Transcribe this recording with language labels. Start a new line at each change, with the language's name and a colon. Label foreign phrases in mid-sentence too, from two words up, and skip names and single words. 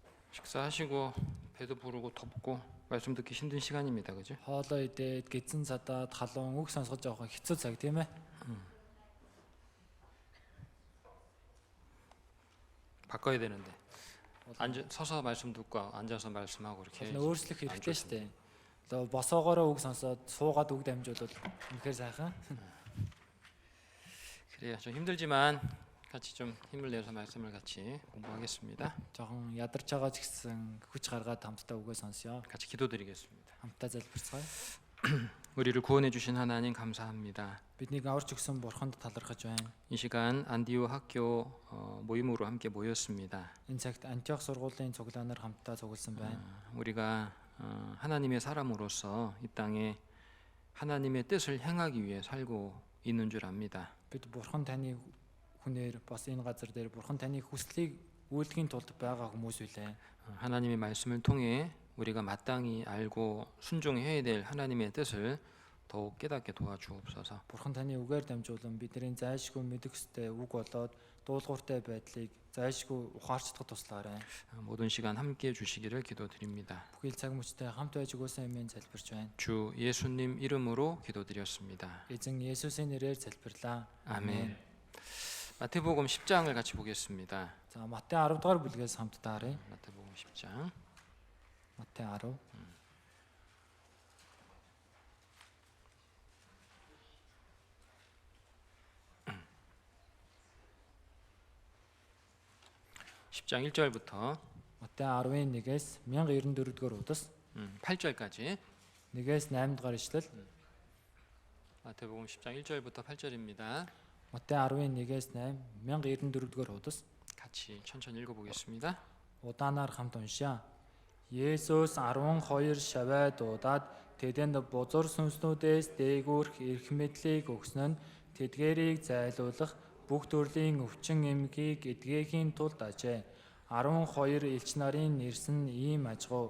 Korean: 식사하시고 배도 부르고 덥고 말씀 듣기 힘든 시간입니다. 그죠?
Mongolian: Хоолоо идээд гизэн цадаад халуун үг сонсгож явах хэцүү цаг тийм ээ.
Korean: 바꿔야 되는데 서서 말씀 듣고 앉아서 말씀하고 이렇게 해야지.
Mongolian: Өөрчлөх хэрэгтэй шүү дээ. Одоо босоогоороо үг сонсоод суугаад үг дамжуулаад үнэхээр сайхан.
Korean: 그래요. 좀 힘들지만 같이 좀 힘을 내서 말씀을 같이 공부하겠습니다.
Mongolian: Жохон ядарч байгаа ч гэсэн хүч гаргаад хамтдаа үгээ сонсё.
Korean: 같이 기도드리겠습니다.
Mongolian: Хамтдаа залбирцгаая.
Korean: 우리를 구원해 주신 하나님 감사합니다.
Mongolian: Биднийг аварч өгсөн бурханд талархаж байна.
Korean: 이 시간 안디오 학교 모임으로 함께 모였습니다.
Mongolian: Энэ цагт Антиох сургуулийн цуглаанаар хамтдаа цугласан байна.
Korean: 우리가 하나님의 사람으로서 이 땅에 하나님의 뜻을 행하기 위해 살고 있는 줄 압니다.
Mongolian: Бид бурхан таны хүнээр бас энэ газар дээр бурхан таны хүслийг үйлдэхийн тулд байгаа хүмүүс үлээ.
Korean: 하나님의 말씀을 통해 우리가 마땅히 알고 순종해야 될 하나님의 뜻을 더욱 깨닫게 도와주옵소서.
Mongolian: Бурхан таны үгээр дамжуулан бидний зайлшгүй мэдэх ёстой үг болоод дуулууртай байдлыг зайлшгүй ухаарчдах туслаарай.
Korean: 모든 시간 함께 해주시기를 기도드립니다.
Mongolian: Бүхэл цаг мөчтэй хамт байж өгөөсэй хэмээн залбирч байна.
Korean: 주 예수님 이름으로 기도드렸습니다.
Mongolian: Эзэн Есүсийн нэрээр залбирлаа.
Korean: 아멘. 마태복음 10장을 같이 보겠습니다.
Mongolian: За Матай 10 дугаар бүлгээс хамтдаа харъя.
Korean: 마태복음 10장.
Mongolian: Матай 10.
Korean: (10장) 1절부터
Mongolian: Матай 10-ын 1-ээс 1094 дугаар удас
Korean: 8절까지
Mongolian: 1-ээс 8 дугаар ишлэл.
Korean: 마태복음 10장 1절부터 8절입니다.
Mongolian: Матай 10-ын 1-ээс 8 1094 дугаар удас
Korean: 같이 천천히 읽어보겠습니다.
Mongolian: удаанаар хамт уншаа. Есүс 12 шавья дуудаад тэдэнд бузар сүнснүүдээс дээгүүрх эрх мэдлийг өгсөн нь тэдгээрийг зайлуулах бүх төрлийн өвчин эмгийг эдгээхийн тулд ажээ. 12 элч нарын нэрс нь ийм ажгуу.